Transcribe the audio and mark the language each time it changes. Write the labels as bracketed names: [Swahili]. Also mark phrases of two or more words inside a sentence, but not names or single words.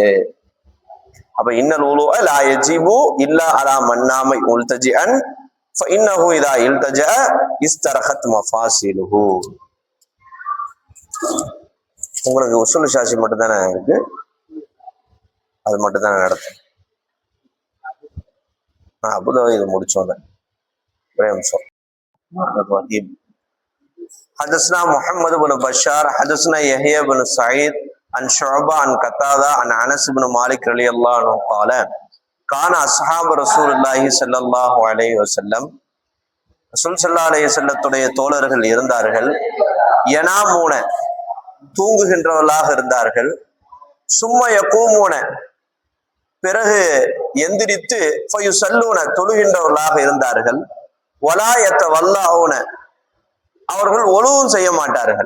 [Arabic] அப்ப إن الوضوء لا يجب إلا على من نام مضطجعا فإنه إذا اضطجع استرخت مفاصله. [Tamil] உங்களுக்கு உசூல் ஷாசி மட்டும் தானே இருக்கு, அது மட்டும் தானே நடத்தும். அப்போதான் இது முடிச்சோங்க. ஒரே நிமிஷம். [Arabic] حدثنا محمد بن بشار حدثنا يحيى بن سعيد عن شعبة عن قتادة عن أنس بن مالك رضي الله عنه قال كان أصحاب رسول الله صلى الله عليه وسلم, [Tamil] ரசூல் [Arabic] صلى الله عليه [Tamil] வஸல்லத்துடைய தோழர்கள் இருந்தார்கள், யனாமூன தூங்குகின்றவர்களாக இருந்தார்கள், [Arabic] ثم يقومون [Tamil] பிறகு எந்திரித்து ஃபயுஸல்லூன தொழுகின்றவர்களாக இருந்தார்கள், [Arabic] ولا يتوضؤون [Tamil] அவர்கள் ஒழுவும் செய்ய மாட்டார்கள்.